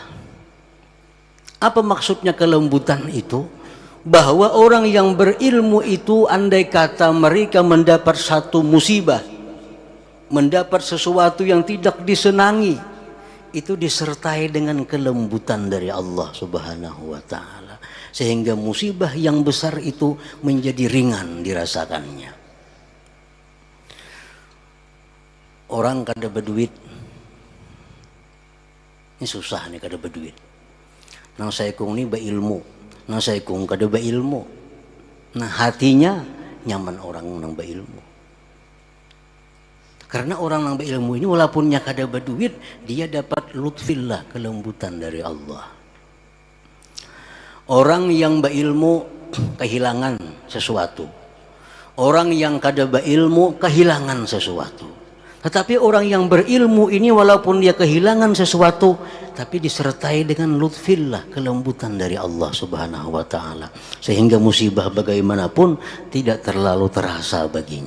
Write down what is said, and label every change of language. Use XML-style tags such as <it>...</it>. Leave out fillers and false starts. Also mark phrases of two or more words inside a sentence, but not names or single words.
<id>Apa maksudnya kelembutan itu? Bahwa orang yang berilmu itu andai kata mereka mendapat satu musibah, mendapat sesuatu yang tidak disenangi, itu disertai dengan kelembutan dari Allah</id> <ar>Subhanahu wa ta'ala,</ar> <id>sehingga musibah yang besar itu menjadi ringan dirasakannya.</id> <bjn>Orang kada berduit, ini susah nih kada berduit. Nang saya kung ini berilmu, nang saya kung kada berilmu. Nah hatinya nyaman orang nang berilmu. Karena orang nang berilmu ini walaupunnya kada berduit, dia dapat lutfillah,</bjn> <id>kelembutan dari Allah. Orang yang berilmu kehilangan sesuatu. Orang yang kada berilmu kehilangan sesuatu. Tetapi orang yang berilmu ini walaupun dia kehilangan sesuatu, tapi disertai dengan lutfillah, kelembutan dari Allah</id> <ar>Subhanahu wa ta'ala,</ar> <id>sehingga musibah bagaimanapun tidak terlalu terasa baginya.</id>